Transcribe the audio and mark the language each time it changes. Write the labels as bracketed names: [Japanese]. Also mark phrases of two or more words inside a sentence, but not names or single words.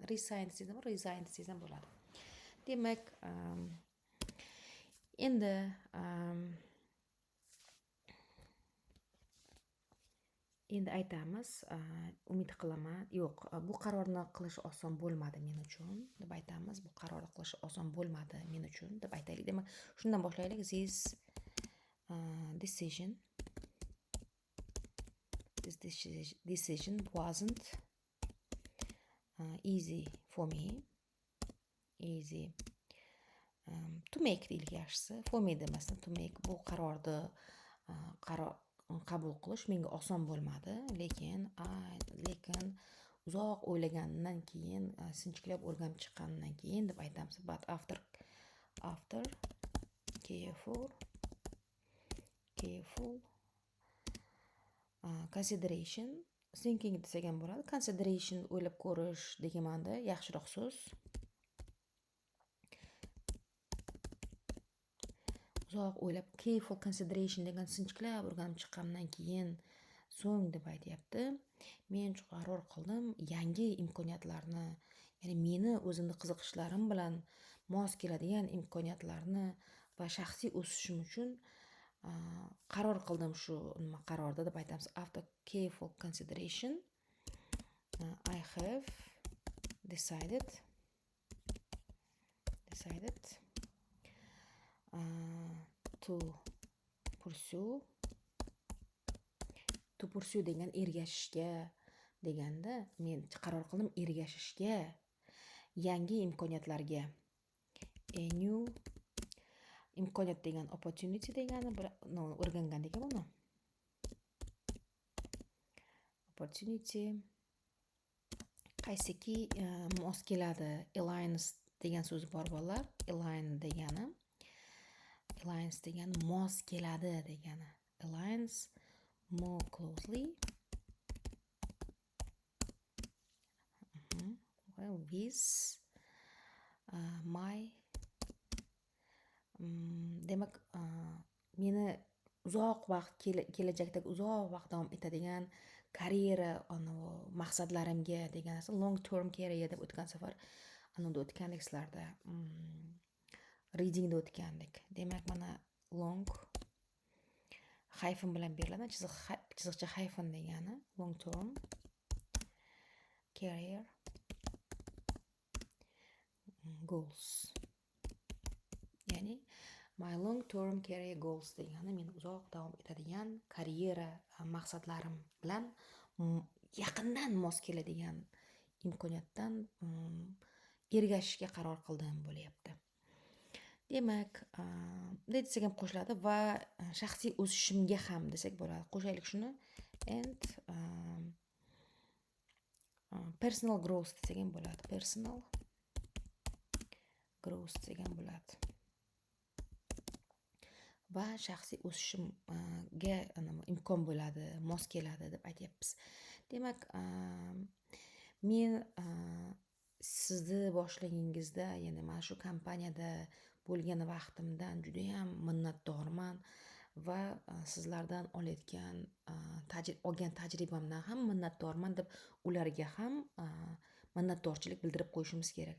[Uzbek] Resign desangiz ham, resign desangiz ham bo'ladi. Demak, endi aytamiz, umid qilaman, yo'q, bu qarorni qilish oson bo'lmadi men uchun deb aytamiz. Bu qarorni qilish oson bo'lmadi men uchun deb aytaylik. Demak, shundan boshlaylik. [English] This decision wasn't easy for me. To make [Uzbek] deylik yaxshisi. [English] For me demasdan to make. [Uzbek] Bu qarorni qabul qilish menga oson bo'lmadi, lekin uzoq o'ylagandan keyin, sinchiklab o'rganib chiqqandan keyin deb aytamiz. [English] But after careful consideration, thinking [Uzbek] desak ham bo'ladi. Consideration o'ylab ko'rish degan ma'noda yaxshiroq so'z. Uzoq o'ylab, [English] careful consideration [Uzbek] degan sinchiklab o'rganib chiqqandan keyin so'ng deb aytyapti. Men qaror qildim yangi imkoniyatlarni, ya'ni meni o'zimni qiziqishlarim bilan mos keladigan imkoniyatlarni va shaxsiy o'sishim uchun qaror qildim shu qarorda deb aytamiz. [English] After careful consideration, I have decided to pursue [Uzbek] degan ergashishga deganda, men qaror qildim ergashishga, yangi imkoniyatlarga. [English] A new [Uzbek] imkoniyat degan opportunity degani, o'rgangan degan buni. Opportunity qaysiki mos keladi, aligns degan so'z bor bolalar. Align degani. Aligns degani mos keladi degani. [English] Aligns more closely with my [Uzbek] demak meni uzoq vaqt kelajakdagi uzoq vaqt davom etadigan karyera maqsadlarimga degan narsa [English] long term career [Uzbek] deb o'tgan safar anavda o'tgandik sizlarda readingda o'tgandik. Demak mana [English] long hyphen [Uzbek] bilan beriladi. [English] Chiziqcha hyphen degani long term career goals. [Uzbek] Ya'ni [English] my long term career goals [Uzbek] degani men uzoq davom etadigan karyera maqsadlarim bilan yaqindan mos keladigan imkoniyatdan ergashishga qaror qildim bo'lyapti. Demak, desak ham qo'shiladi va shaxsiy o'sishimga ham desak bo'ladi. Qo'shaylik shuni. [English] And personal growth [Uzbek] desak ham bo'ladi. [English] Personal growth [Uzbek] desak ham bo'ladi. Va shaxsiy o'sishimga imkon bo'ladi, mos keladi deb aytyapmiz. Demak, men sizni boshligingizda, ya'ni mana shu kompaniyada bo'lgan vaqtimdan juda ham minnatdorman va sizlardan olgan tajribamdan ham minnatdorman deb ularga ham minnatdorchilik bildirib qo'yishimiz kerak.